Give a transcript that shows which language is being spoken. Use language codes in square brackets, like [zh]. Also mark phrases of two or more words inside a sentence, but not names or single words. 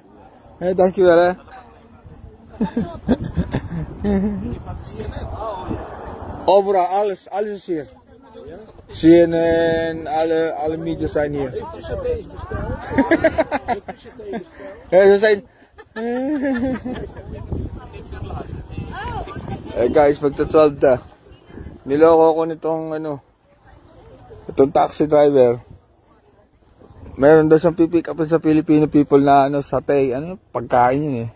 [nl] Hey, dankjewel, hè? Overal, alles is hier. CNN, alle media zijn hier. Ja, ze zijn... [en] Hey guys, [tl] magta-12 na. Niloko ko nitong itong taxi driver. Meron daw siyang pipick up sa [en] Filipino people [tl] na satay, pagkain yun eh.